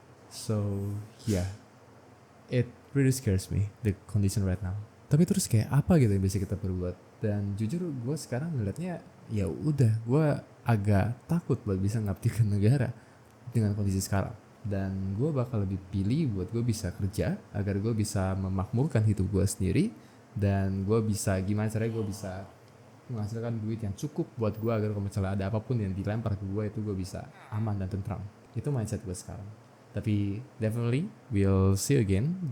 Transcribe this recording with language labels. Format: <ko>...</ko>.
<en>So yeah, it really scares me the condition right now.</en> <id>Tapi terus kayak apa gitu yang bisa kita perbuat? Dan jujur gue sekarang ngeliatnya ya udah, gue agak takut buat bisa ngabdi ke negara dengan kondisi sekarang. Dan gue bakal lebih pilih buat gue bisa kerja agar gue bisa memakmurkan hidup gue sendiri, dan gue bisa gimana caranya gue bisa menghasilkan duit yang cukup buat gue agar kalau misalnya ada apapun yang dilempar ke gue itu gue bisa aman dan tentram. Itu mindset gue sekarang. Tapi</id> <en>definitely we'll see again.</en>